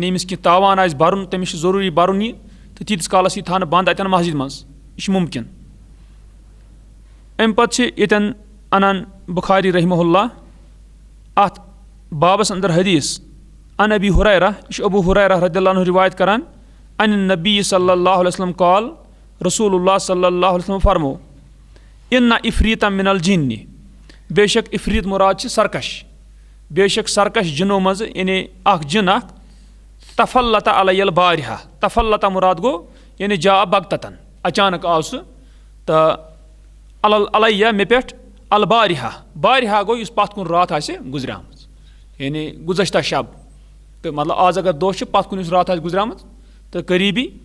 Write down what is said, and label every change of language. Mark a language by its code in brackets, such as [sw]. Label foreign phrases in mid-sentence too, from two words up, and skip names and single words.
[ks] ییٚمِس کینٛہہ تاوان آسہِ بَرُن تٔمِس چھُ ضروٗری بَرُن یہِ تہٕ تیٖتِس کالس یی تھاونہٕ بنٛد اَتٮ۪ن مسجدِ منٛز یہِ چھُ مُمکِن اَمہِ پتہٕ چھِ ییٚتٮ۪ن اَنان بُخاری [ar] رحمہ اللہ [ks] اَتھ بابس اندر حدیث [ar] عن ابی ہُریرہ [ks] یہِ چھُ ابوٗ ہُریرہ [ar] رضی اللہ عنہ [ks] رِوایت کران [ar] عن النبی صلی اللہ علیہ وسلم قال رسول اللہ صلی اللہ علیہ وسلم [ks] فرمو [ar] ان عفریتا من الجن [ks] بے شک عفریت مُراد چھِ سرکش بے شک سرکش جِنو منٛزٕ یعنی اکھ جِن اکھ [ar] تفلت علی البارحہ [ks] تفلت مُراد گوٚو یعنی [ar] جا بغتتن [ks] اچانک آو سُہ تہٕ علیہ مےٚ پٮ۪ٹھ البارحہ گوٚو یُس پتھ کُن راتھ آسہِ گُزریمٕژ یعنی گُزشتہ شب تہٕ مطلب آز اگر دۄہ چھُ پتھ کُن یُس راتھ آسہِ گُزریمٕژ تہٕ قریٖبی